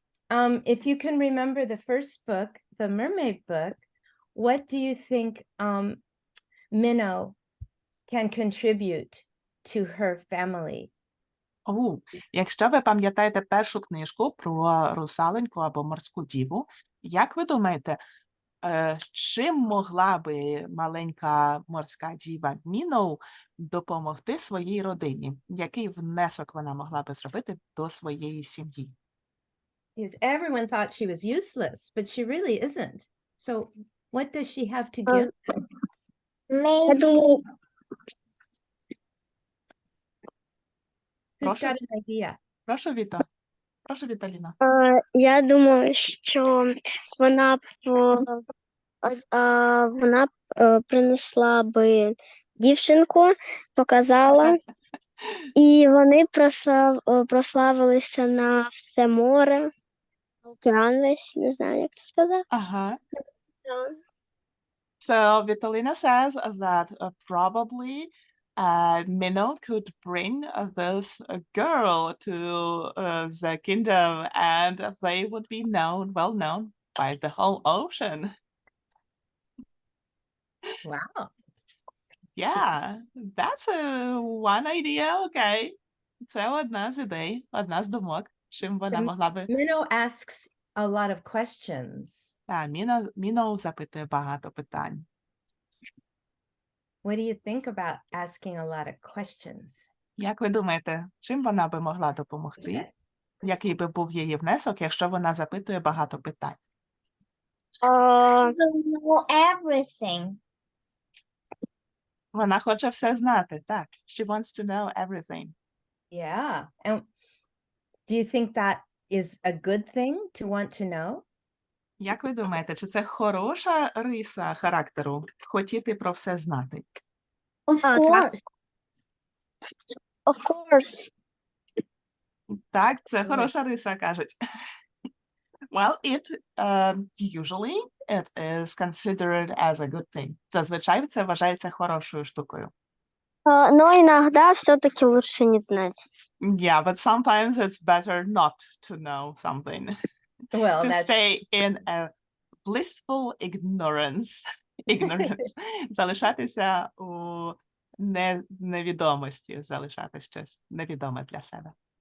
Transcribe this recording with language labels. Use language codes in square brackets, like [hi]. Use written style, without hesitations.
[en] If you can remember the first book, the Mermaid book, what do you think Minnow can contribute to her family? [uk] Якщо ви пам'ятаєте першу книжку про русалоньку або морську діву, як ви думаєте, чим могла би маленька морська діва Міноу допомогти своїй родині? Який внесок вона могла би зробити до своєї сім'ї? [en] Because everyone thought she was useless, but she really isn't. So what does she have to give? Maybe Who's [uk] Прошу. [en] got an idea? [uk] Прошу, Віто. Прошу, Віталіна. я думаю, що вона принесла би дівчинку, показала, і вони прославилися на все море. Океан весь, не знаю, як це сказати. Ага. Океан. [en] So Vitalina says that probably Minnow could bring this girl to the kingdom, and they would be well known by the whole ocean. Wow. Yeah, that's one idea, okay. [uk] Це одна з ідей, одна з думок, чим вона могла би. [en] Minnow asks a lot of questions. [uk] Міноу запитує багато питань. [en] What do you think about asking a lot of questions? [uk] Як ви думаєте, чим вона би могла допомогти? Який би був її внесок, якщо вона запитує багато питань? [en] Everything. [uk] Вона хоче все знати, так. [en] She wants to know everything. Yeah. And do you think that is a good thing to want to know? [uk] Як ви думаєте, чи це хороша риса характеру хотіти про все знати? [en] Of course. Of course. [uk] Так, це хороша риса, кажуть. [en] Well, usually it is considered as a good thing. [uk] Зазвичай це вважається хорошою штукою. [ru] Но иногда все-таки лучше не знать. [en] Yeah, but sometimes it's better not to know something. Well, To that's stay in a blissful ignorance. [uk] Залишатися у невідомості, залишати щось невідоме для себе.